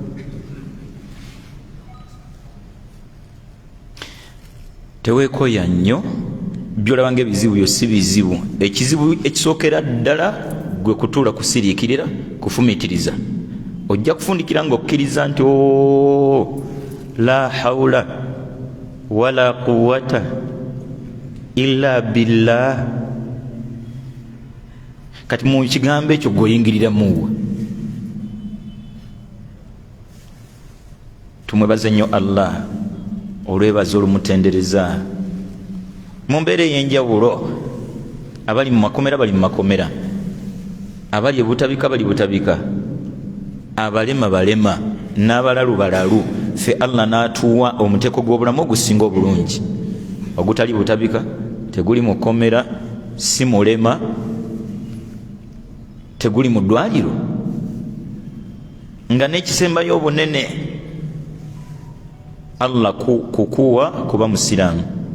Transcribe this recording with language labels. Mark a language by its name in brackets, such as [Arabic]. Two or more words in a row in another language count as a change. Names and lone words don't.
[Ganda] Teweekooya nnyo byolaba ng'ebizibu byo si bizibu. Ekizibu ekisookera ddala gwe kutuula kusiriikirira, kufumiitiriza. Ojja kufundikira ng'okkiriza nti [Arabic] لا حول ولا قوة إلا بالله. [Ganda] Kati mu kigambo ekyo gw'oyingiriramuwa. Tumwebaze nnyo Allah olwebaza olumutendereza mu mbeera ey'enjawulo. Abali mu makomera bali mu makomera, abali ebutabika bali butabika, abalema balema, n'abalalu balalu, ffe Allah n'atuwa omuteeko gw'obulamu ogusinga obulungi, ogutali butabika, teguli mu kkomera, si mulema, teguli mu ddwaliro, nga n'ekisembayo obunene Allah kukuwa kuba musiraamu.